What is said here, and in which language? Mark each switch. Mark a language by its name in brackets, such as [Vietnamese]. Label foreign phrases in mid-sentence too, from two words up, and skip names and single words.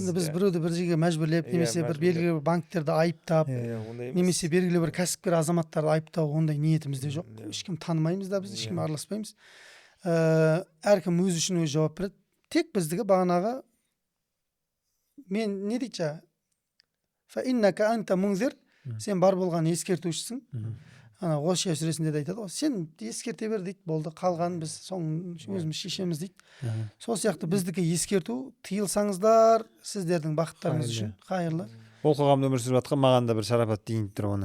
[Kazakh] Енді біз біреуді бір жерге мәжбүрлеп, немесе бір белгілі бір банктерді айыптап, немесе белгілі бір кәсіпкер азаматтарды айыптау, ондай ниетімізде жоқ. Ешкім танымаймыз да, біз ешкім араласпаймыз. Әркім өз үшін өз жауап береді. Тек біздігі бағанағы мен не дейді жаңа? [Arabic] فإنك أنت منذر, [Kazakh] сен бар болған ескертушісің. Ана Ғошия сүресінде де айтады ғой, сен ескерте бер дейді, болды, қалған біз өзіміз шешеміз дейді. Сол сияқты біздікі ескерту, тыйылсаңыздар сіздердің бақыттарыңыз үшін қайырлы. Ол қоғамда өмір сүріп жатқан маған да бір шарапат дейін тұр оның.